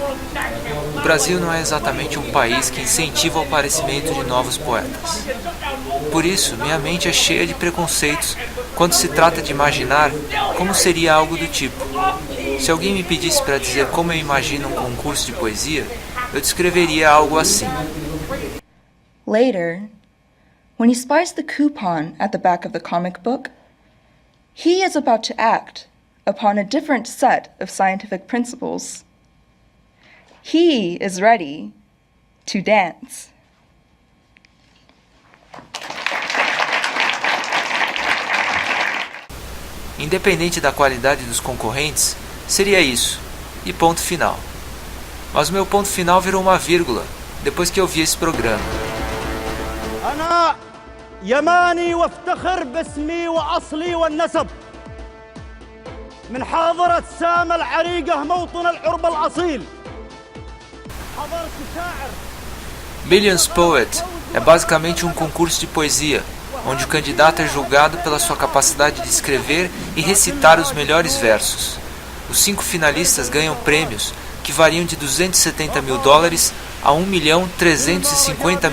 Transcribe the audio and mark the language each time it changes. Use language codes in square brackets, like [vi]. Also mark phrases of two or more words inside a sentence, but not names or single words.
[pt] O Brasil não é exatamente um país que incentiva o aparecimento de novos poetas. Por isso, minha mente é cheia de preconceitos quando se trata de imaginar como seria algo do tipo. Se alguém me pedisse para dizer como eu imagino um concurso de poesia, eu descreveria algo assim. [en] Later, when he spies the coupon at the back of the comic book, he is about to act upon a different set of scientific principles. He is ready to dance. [pt] Independente da qualidade dos concorrentes, seria isso, e ponto final. Mas o meu ponto final virou uma vírgula, depois que eu vi esse programa. [ar] أنا يماني وافتخر باسمي وأصلي والنسب من حاضرة سام العريقة موطن العرب الأصيل. حضرت شاعر. [pt] Millions Poet é basicamente um concurso de poesia, onde o candidato é julgado pela sua capacidade de escrever e recitar os melhores versos. Os 5 finalistas ganham prêmios que variam de $270 mil a $1.350.000.